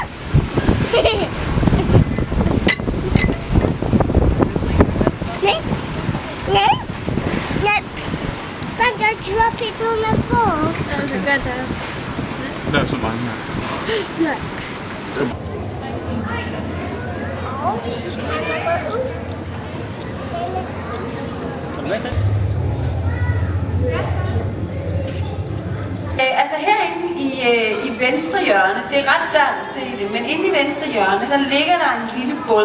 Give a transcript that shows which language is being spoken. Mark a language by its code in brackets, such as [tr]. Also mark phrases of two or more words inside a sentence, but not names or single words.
[en] Don't drop it on the floor. That was a good dance. That's not mine, no. Look. [da] Altså herinde i venstre hjørne, det er ret svært at se det, men inde i venstre hjørne, der ligger der en lille båd.